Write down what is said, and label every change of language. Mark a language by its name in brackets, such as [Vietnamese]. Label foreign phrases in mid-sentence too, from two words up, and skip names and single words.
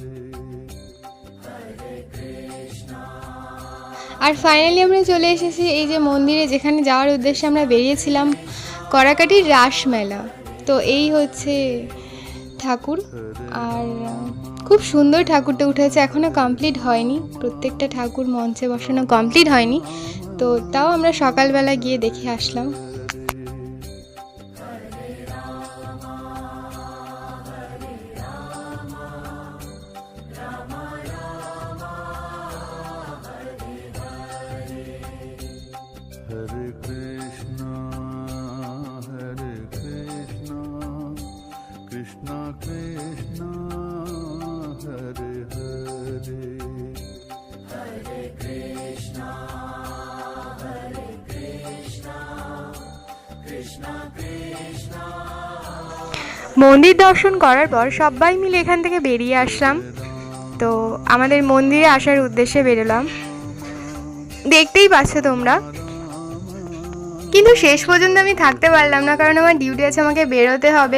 [Bangla] আর ফাইনালি আমরা চলে এসেছি এই যে মন্দিরে, যেখানে যাওয়ার উদ্দেশ্যে আমরা বেরিয়েছিলাম, কড়াকাঠির রাসমেলা। তো এই হচ্ছে ঠাকুর, আর খুব সুন্দর ঠাকুরটা উঠেছে, এখনও কমপ্লিট হয়নি, প্রত্যেকটা ঠাকুর মঞ্চে বসানো কমপ্লিট হয়নি। তো তাও আমরা সকালবেলা গিয়ে দেখে আসলাম। [Sanskrit] हरे कृष्ण, कृष्ण कृष्ण, हरे हरे, हरे कृष्ण, कृष्ण कृष्ण. [Bangla] মন্দির দর্শন করার পর সবাই মিলে এখান থেকে বেরিয়ে আসলাম। তো আমাদের মন্দিরে আসার উদ্দেশ্যে বেরোলাম, দেখতেই পাচ্ছ তোমরা। কিন্তু শেষ পর্যন্ত আমি থাকতে পারলাম না, কারণ আমার ডিউটি আছে, আমাকে বেরোতে হবে।